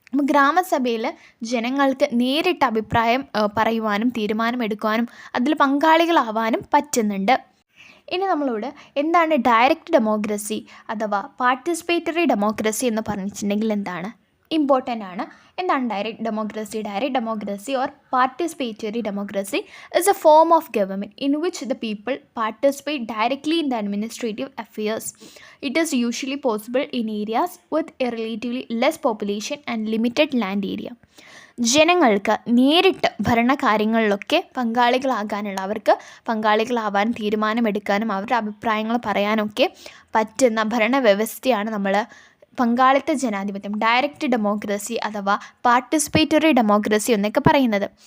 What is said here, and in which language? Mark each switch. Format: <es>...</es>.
<ml>ഗ്രാമസഭയിൽ ജനങ്ങൾക്ക് നേരിട്ട് അഭിപ്രായം പറയുവാനും തീരുമാനമെടുക്കുവാനും അതിൽ പങ്കാളികളാവാനും പറ്റുന്നുണ്ട്. ഇനി നമ്മളോട് എന്താണ് ഡയറക്റ്റ് ഡെമോക്രസി അഥവാ പാർട്ടിസിപ്പേറ്ററി ഡെമോക്രസി എന്ന് പറഞ്ഞിട്ടുണ്ടെങ്കിൽ എന്താണ്? ഇമ്പോർട്ടൻ്റ് ആണ്. എന്താണ് direct democracy?</ml> <en>Direct democracy or participatory democracy is a form of government in which the people participate directly in the administrative affairs. It is usually possible in areas with a relatively less population and limited land area.</en> <ml>ജനങ്ങൾക്ക് നേരിട്ട് ഭരണകാര്യങ്ങളിലൊക്കെ പങ്കാളികളാകാനുള്ള, അവർക്ക് പങ്കാളികളാവാൻ, തീരുമാനമെടുക്കാനും അവരുടെ അഭിപ്രായങ്ങൾ പറയാനൊക്കെ പറ്റുന്ന ഭരണവ്യവസ്ഥയാണ് നമ്മൾ പങ്കാളിത്ത ജനാധിപത്യം, ഡയറക്റ്റ് ഡെമോക്രസി അഥവാ പാർട്ടിസിപ്പേറ്ററി ഡെമോക്രസി എന്നൊക്കെ പറയുന്നത്.</ml>